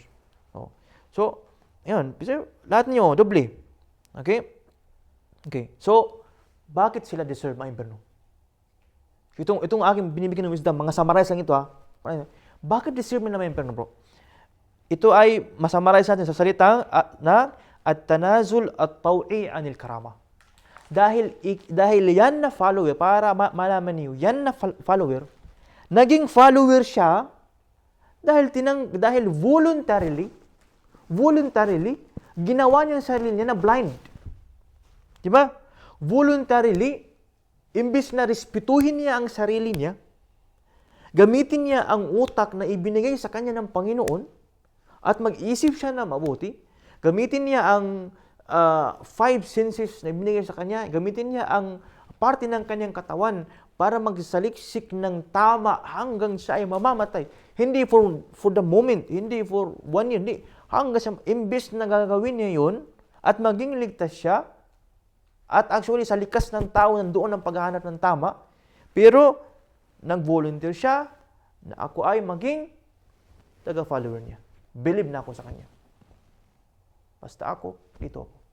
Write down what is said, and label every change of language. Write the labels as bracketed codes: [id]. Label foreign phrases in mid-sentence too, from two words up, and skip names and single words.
[tl] So, yun. Lahat niyo, doble. Okay? So, bakit sila deserve ang impyerno? Itong aking binibigyan ng wisdom, mga summarize lang ito Bakit deserve nila ang impyerno, bro? Ito ay masummarize natin sa salitang na [ar] التنازل الطوعي عن الكرامة. [tl] Dahil yan na follower, para malaman niyo, yan na follower, naging follower siya dahil voluntarily, ginawa niya ang sarili niya na blind. Diba? Voluntarily, imbis na respetuhin niya ang sarili niya, gamitin niya ang utak na ibinigay sa kanya ng Panginoon at mag-isip siya na mabuti, gamitin niya ang 5 senses na ibinigay sa kanya, gamitin niya ang parte ng kanyang katawan para magsaliksik ng tama hanggang siya ay mamamatay. Hindi [en] for the moment, [tl] hindi [en] for 1 year, [tl] hindi. Hanggang siya, imbis na gagawin niya yun at maging ligtas siya, at actually sa likas ng tao nandoon ang paghahanap ng tama, pero nag-volunteer siya na ako ay maging taga-follower niya. Believe na ako sa kanya. Basta ako, dito ako.